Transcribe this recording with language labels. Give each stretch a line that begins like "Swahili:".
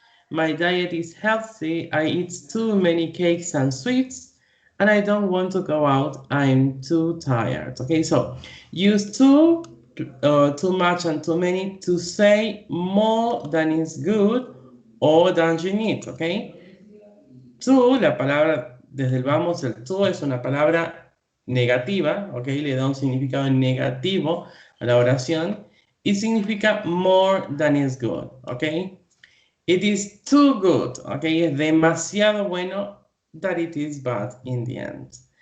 English: My diet is healthy, I eat too many cakes and sweets, and I don't want to go out, I'm too tired. Okay, so use too much, and too many to say more than is good or than you need, okay?
Spanish: Too, la palabra, desde el vamos, el too es una palabra negativa, ok, le da un significado negativo a la oración y significa
English: more than is good,
Spanish: ok.
English: It is too good, ok,
Spanish: es demasiado bueno
English: that it is bad in the end.